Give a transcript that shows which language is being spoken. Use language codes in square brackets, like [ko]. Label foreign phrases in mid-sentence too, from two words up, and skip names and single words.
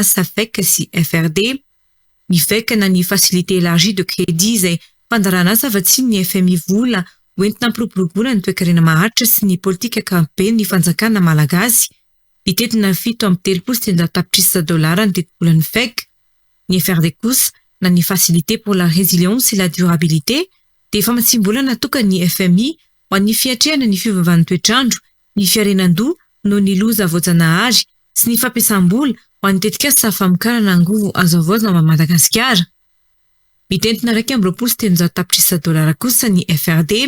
[mg] SAFEC sy FRD ny FEC na ny [fr] facilité élargie de crédit [mg] izay fandarana afa-tsy ny FMI vola hoentina ampiroboroboana ny toe-karena maharitra sy ny politika kampeny ny fanjakana malagasy mitetina 7.3 tapitrisa dolara ny teti-bola ny FEC ny FRD kosa na ny [fr] facilité pour la résilience et la durabilité [mg] dia efa matsimbola natoka ny FMI ho an'ny fiatrehana ny fiovaovan'ny toetrandro ny fiarenan-doha no ny loza voajanahary sy ny fampiasam-bola ho an'ny tetikasa famokarana angovo azo avoazana Madagasikara. Mitentina 2.3 tapitrisa dolara kosa ny FRD.